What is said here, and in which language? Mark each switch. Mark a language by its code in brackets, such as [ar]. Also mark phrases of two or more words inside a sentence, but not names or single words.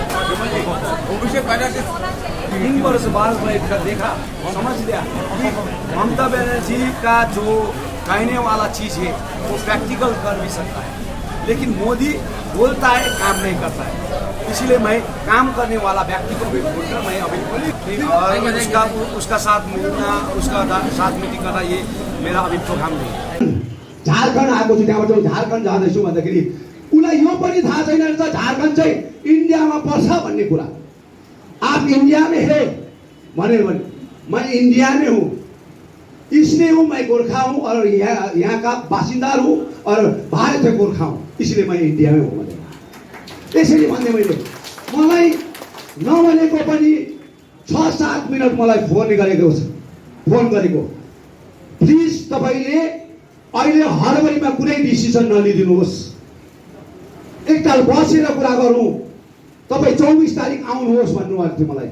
[hi] 3 वर्ष बाद मैं देखा, समझ लिया कि ममता बनर्जी का जो कहने वाला चीज़ है वो प्रैक्टिकल कर भी सकता है, लेकिन मोदी बोलता है काम नहीं करता है। इसलिए मैं काम करने वाला व्यक्ति को भी बोलकर मैं अभी और उसका साथ मिलना, उसका साथ मीटिंग करना, ये मेरा अभी प्रोग्राम नहीं है। [ne] झारखण्ड आएको छु, त्यहाँबाट झारखण्ड जाँदैछु भन्दाखेरि उसलाई यो पनि थाहा छैन रहेछ झारखण्ड चाहिँ इन्डियामा पर्छ भन्ने कुरा। [hi] आप इंडिया में है [ne] भनेर भने [hi] मैं इंडिया में हूँ, इसलिए हूँ, मैं गोरखा हूँ और यहाँ का बासिंदा हूँ और भारतीय गोरखा हूँ, इसलिए मैं इंडिया में हूँ [ne] भनेर यसरी भन्ने मैले मलाई नभनेको पनि 6-7 मिनट मलाई फोन गरेको प्लिज तपाईले अहिले हडबडीमा कुनै डिसिजन नलिदिनुहोस्, एकताल बसेर कुरा गरौँ, तपाईँ 24 तारिक आउनुहोस् भन्नुभएको थियो मलाई।